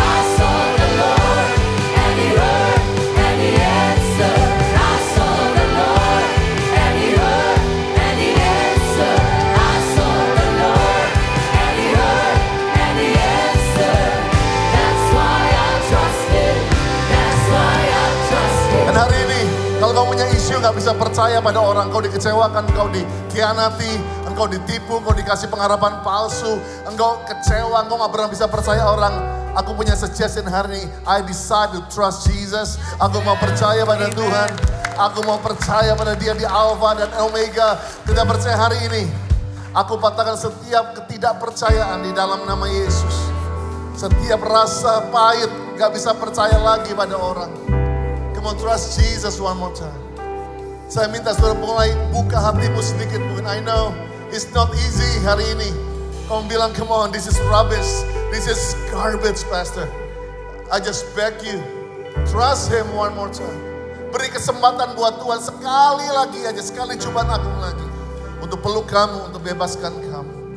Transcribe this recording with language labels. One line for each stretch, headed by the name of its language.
English: I saw the Lord, and He heard, and He answered. I saw the Lord, and He heard, and He answered. I saw the Lord, and He heard, and He answered. That's why I trust Him. That's why I trust Him.
Indonesian: Dan hari ini, kalau kamu punya isu gak bisa percaya pada orang, kau dikecewakan, kau dikhianati, engkau ditipu, engkau dikasih pengharapan palsu, engkau kecewa, engkau gak pernah bisa percaya orang. Aku punya suggestion hari ini,
English: I decide to trust Jesus.
Indonesian: Aku mau percaya pada Tuhan. Aku mau percaya pada Dia di Alpha dan Omega. Tidak percaya hari ini, aku patahkan setiap ketidakpercayaan di dalam nama Yesus. Setiap rasa pahit, gak bisa percaya lagi pada orang.
English: Come on, trust Jesus one more time.
Indonesian: Saya minta saudara mulai buka hatimu sedikit mungkin.
English: I know it's not easy
Indonesian: hari ini. Kamu bilang,
English: come on, this is rubbish. This is garbage, Pastor. I just beg you, trust Him one more time.
Indonesian: Beri kesempatan buat Tuhan sekali lagi aja, sekali cobaan agung lagi. Untuk peluk kamu, untuk bebaskan kamu.